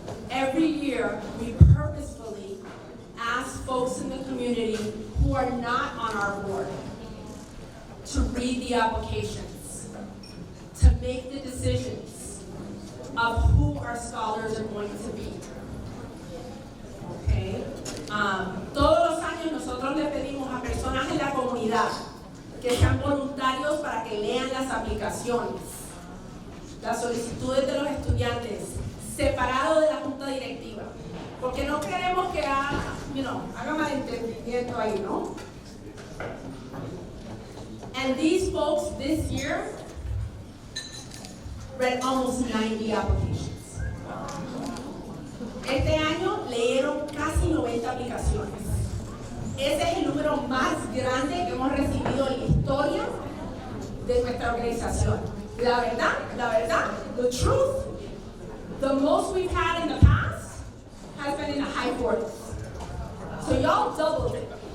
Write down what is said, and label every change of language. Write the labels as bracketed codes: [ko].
[en] Every year, we purposefully ask folks in the community who are not on our board to read the applications, to make the decisions of who our scholars are going to be. Okay? [es] Todos los años nosotros le pedimos a personas en la comunidad que sean voluntarios para que lean las aplicaciones, las solicitudes de los estudiantes, separado de la junta directiva. Porque no queremos que haga malentendimiento ahí, ¿no? [en] And these folks this year read almost 90 applications. [es] Este año leyeron casi 90 aplicaciones. Ese es el número más grande que hemos recibido en la historia de nuestra organización. La verdad, [en] the truth, the most we've had in the past has been in the high 40s. So y'all doubled it.